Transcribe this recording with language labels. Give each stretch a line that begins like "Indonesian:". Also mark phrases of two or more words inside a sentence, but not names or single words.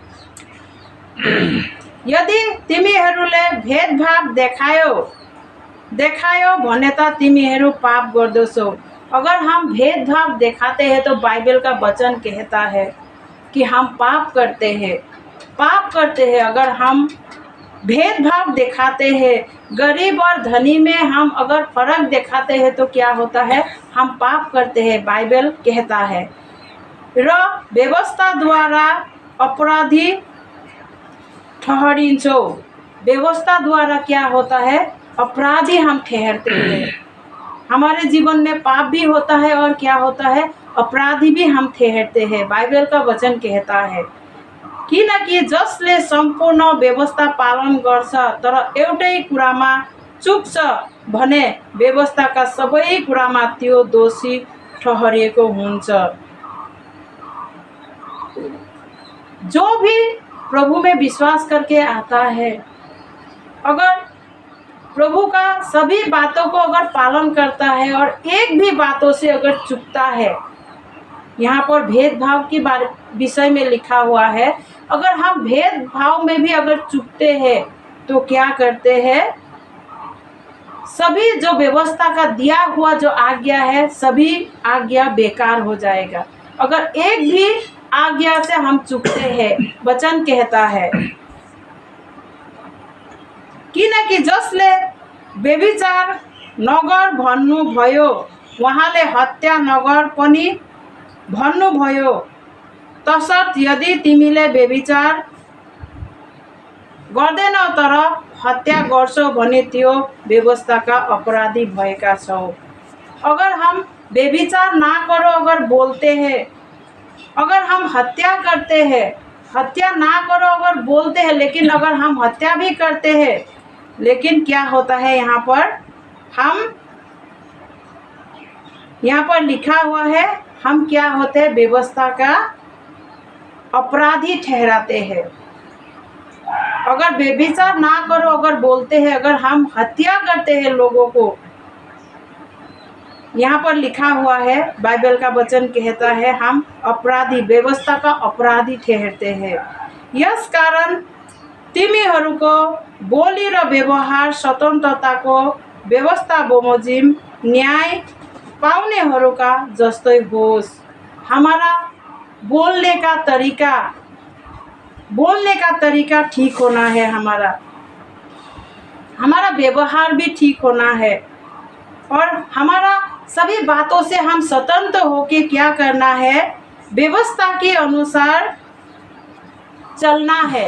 Nepali: यदि तिमीहरूले भेदभाव देखायो भने त तिमीहरू पाप गर्दछौ।
Hindi: अगर हम भेदभाव दिखाते हैं तो बाइबल का वचन कहता है कि हम पाप करते हैं। अगर हम भेदभाव दिखाते हैं, गरीब और धनी में हम अगर फर्क दिखाते हैं तो क्या होता है? हम पाप करते हैं, बाइबल कहता है।
Nepali: र व्यवस्था द्वारा अपराधी ठहरिन्छौ।
Hindi: व्यवस्था द्वारा क्या होता है? अपराधी हम ठहरते हैं। हमारे जीवन में पाप भी होता है और क्या होता है? अपराधी भी हम ठहरते हैं। बाइबल का वचन कहता है
Nepali: किनकि जसले सम्पूर्ण व्यवस्था पालन गर्छ तर एउटै कुरामा चुक्छ भने व्यवस्थाका सबै कुरामा त्यो दोषी ठहरिएको हुन्छ।
Hindi: जो भी प्रभु में विश्वास करके आता है, अगर प्रभु का सभी बातों को अगर पालन करता है और एक भी बातों से अगर चूकता है, यहाँ पर भेदभाव के विषय में लिखा हुआ है, अगर हम भेदभाव में भी अगर चूकते हैं तो क्या करते हैं? सभी जो व्यवस्था का दिया हुआ जो आज्ञा है, सभी आज्ञा बेकार हो जाएगा। अगर एक भी आज्ञा से हम चूकते हैं, वचन कहता है
Nepali: किनकि जसले व्यभिचार नगर भन्नुभयो उहाँले हत्या नगर पनि भन्नुभयो। तसर्थ यदि तिमीले व्यभिचार गर्दैनौ तर हत्या गर्छौ भने त्यो व्यवस्थाका अपराधी भएका छौ।
Hindi: अगर हम व्यभिचार ना करो अगर बोलते हैं, अगर हम हत्या करते हैं, हत्या ना करो अगर बोलते हैं, लेकिन अगर हम हत्या भी करते हैं, लेकिन क्या होता है यहाँ पर लिखा हुआ है हम क्या होते हैं? व्यवस्था का अपराधी ठहराते हैं। अगर व्यभिचार ना करो अगर बोलते हैं, अगर हम हत्या करते हैं लोगों को, यहाँ पर लिखा हुआ है, बाइबल का वचन कहता है हम अपराधी, व्यवस्था का अपराधी ठहरते हैं।
Nepali: यस कारण तिमीहरूको बोली र व्यवहार स्वतन्त्रताको व्यवस्था बमोजिम न्याय पाउनेहरूका जस्तै होस्।
Hindi: हमारा बोलने का तरीका ठीक होना है। हमारा व्यवहार भी ठीक होना है और हमारा सभी बातों से हम स्वतंत्र होके क्या करना है, व्यवस्था के अनुसार चलना है।